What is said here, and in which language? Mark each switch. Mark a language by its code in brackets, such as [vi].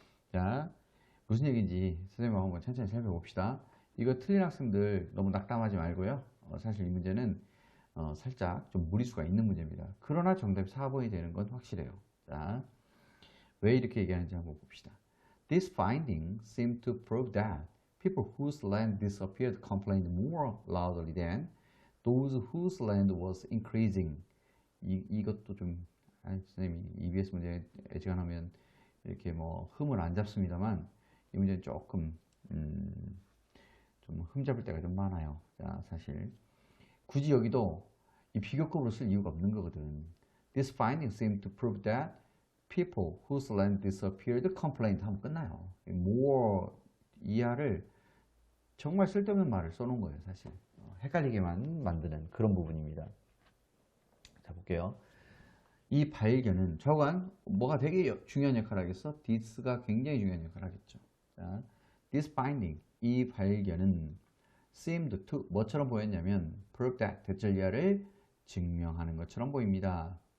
[ko] 자, 무슨 얘기인지 선생님하고 한번 천천히 살펴봅시다. 이거 틀린 학생들 너무 낙담하지 말고요. 사실 이 문제는 살짝 좀 무리수가 있는 문제입니다. 그러나 정답이 4번이 되는 건 확실해요. 자, 왜 이렇게 얘기하는지 한번 봅시다. [en] This finding seemed to prove that people whose land disappeared complained more loudly than those whose land was increasing. [ko] 이것도 좀, 선생님이 EBS 문제 애지간하면 이렇게 뭐 흠을 안 잡습니다만 이 문제는 조금 좀 흠잡을 때가 좀 많아요. 자, 사실 굳이 여기도 이 비교급으로 쓸 이유가 없는 거거든. This finding seemed to prove that people whose land disappeared complained 하면 끝나요. more 이하를 정말 쓸데없는 말을 써놓은 거예요, 사실. 헷갈리게만 만드는 그런 부분입니다. 자, 볼게요. 이 발견은 저건 뭐가 되게 중요한 역할을 하겠어? this가 굉장히 중요한 역할을 하겠죠. 자, this finding, 이 발견은 [en] seemed to [ko] 뭐처럼 보였냐면 [en] prove that [ko] 대절리아를 증명하는 것처럼 보입니다.